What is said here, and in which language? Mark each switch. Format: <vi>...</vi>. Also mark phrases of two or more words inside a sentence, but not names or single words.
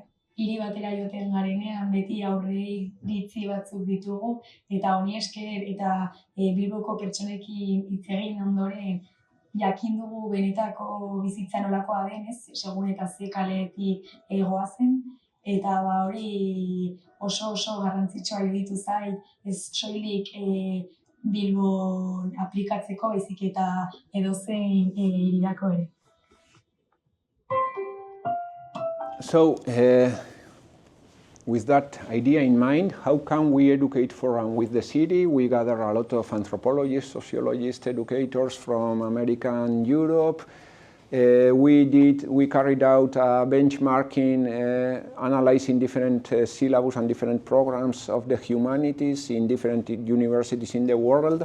<eu>Hiri batera joten garenean beti aurrei ditzi batzuk ditugu, eta honi esker eta Bilboko pertsonekin hitz egin ondoren jakin dugu benetako bizitza nolakoa den, ez? Segun eta ze kaletik goazen, eta hori oso garrantzitsua iruditu zait, ez soilik Bilbon aplikatzeko, baizik eta edozein hirirako ere.</eu> <en>So, with that idea in mind, how can we educate for and with the city? We gather a lot of anthropologists, sociologists, educators from America and Europe. We carried out a benchmarking, analyzing different syllabus and different programs of the humanities in different universities in the world.</en>